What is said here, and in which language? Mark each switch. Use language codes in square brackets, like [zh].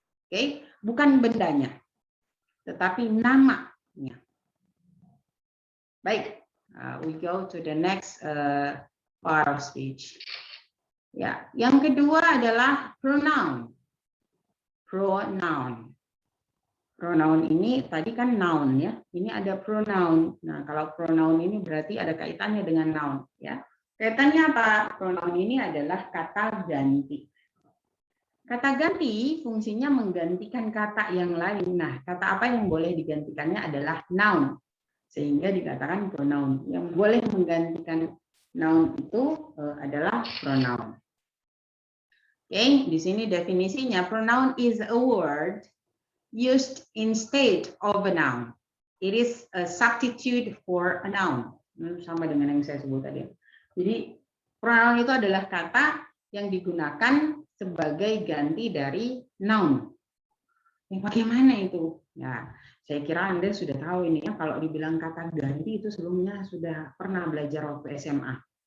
[id] Oke, bukan bendanya, tetapi namanya. Baik, [en] we go to the next part of speech. [id] Ya, yang kedua adalah pronoun. Pronoun. Pronoun ini tadi kan noun ya. Ini ada pronoun. Nah, kalau pronoun ini berarti ada kaitannya dengan noun ya. Kaitannya apa? Pronoun ini adalah kata ganti. Kata ganti fungsinya menggantikan kata yang lain. Nah, kata apa yang boleh digantikannya adalah noun. Sehingga dikatakan pronoun. Yang boleh menggantikan noun itu adalah pronoun. [en] Oke, [id] di sini definisinya, [en] pronoun is a word used instead of a noun. It is a substitute for a noun. [id] Sama dengan yang saya sebut tadi. Jadi, pronoun itu adalah kata yang digunakan sebagai ganti dari noun. Bagaimana itu? Ya, saya kira Anda sudah tahu ini ya, kalau dibilang kata ganti itu sebelumnya sudah pernah belajar waktu SMA.